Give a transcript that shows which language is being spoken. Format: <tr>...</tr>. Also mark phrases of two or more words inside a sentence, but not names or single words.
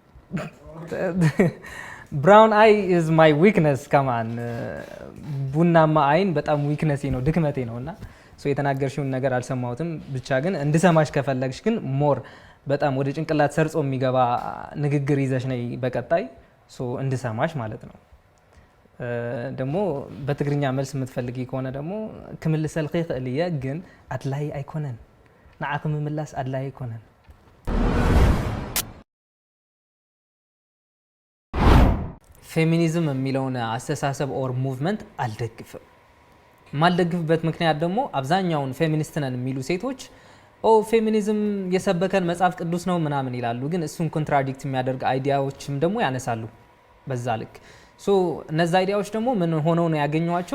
<en>Brown eye is my weakness</en> <am>ከማን ቡናማ አይን በጣም ዊክነሴ ነው ድክመቴ ነው እና የተናገርሽውን ነገር አልሰማሁትም። ብቻ ግን እንድሰማሽ ከፈለግሽ ግን ሞር በጣም ወደ ጭንቅላት ሰርጾ የሚገባ ንግግር ይዘሽ ነይ በቀጣይ እንድሰማሽ ማለት ነው። ደግሞ በትግርኛ መልስ የምትፈልጊ ከሆነ ደግሞ</am> <ti>ክምልሰልኺ ክእል እየ ግን አድላይ አይኮነን ንዓኹ ምምላስ አድላይ አይኮነን።</ti> <am>ፌሚኒዝም የሚለውን አስተሳሰብ</am> <en>or movement</en> <am>አልደግፍም። ማልደግፍበት ምክንያት ደግሞ አብዛኛውን ፌሚኒስት ነን የሚሉ ሴቶች ፌሚኒዝም የሰበከን መጽሐፍ ቅዱስ ነው ምናምን ይላሉ። ግን እሱን ኮንትራዲክት የሚያደርግ አይዲያዎችም ደግሞ ያነሳሉ በዛ ልክ። እነዛ አይዲያዎች ደግሞ ምን ሆነው ነው ያገኘዋቸው?</am>